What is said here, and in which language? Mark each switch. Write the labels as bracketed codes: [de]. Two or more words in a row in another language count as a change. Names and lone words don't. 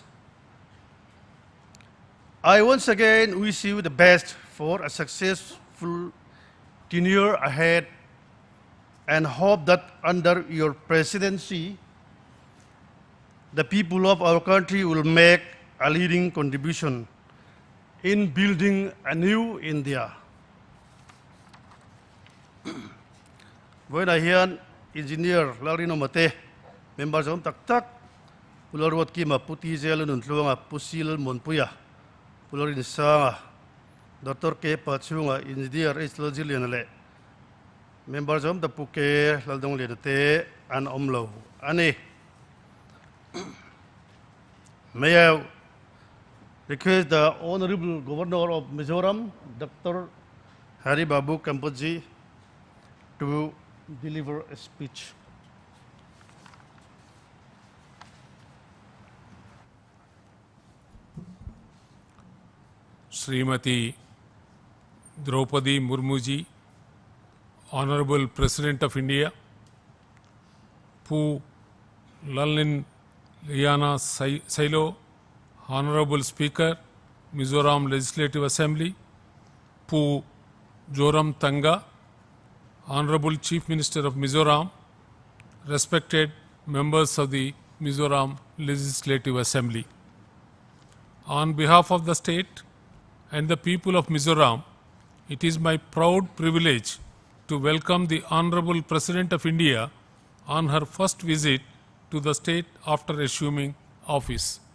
[en] I once again wish you the best for a successful tenure ahead and hope that under your presidency, the people of our country will make a leading contribution in building a new India. When I hear Engineer Larino Mate, members of Tak, Pularwat Kima Puti Zelan and Luanga Pusil Monpuya, Pularin Sanga, Dr. K. Pachunga, Engineer Aizawl Zilianale, members of the Puke, Laldong Ledate, and Omlo. Ani, may I request the Honorable Governor of Mizoram, Dr. Hari Babu Kambapati, to deliver a speech. Srimati Droupadi Murmu ji, Honorable President of India, Pu Lalin Liana Sailo, Honorable Speaker, Mizoram Legislative Assembly, Pu Joram Tanga, Honorable Chief Minister of Mizoram, respected members of the Mizoram Legislative Assembly. On behalf of the state and the people of Mizoram, it is my proud privilege to welcome the Honorable President of India on her first visit to the state after assuming office.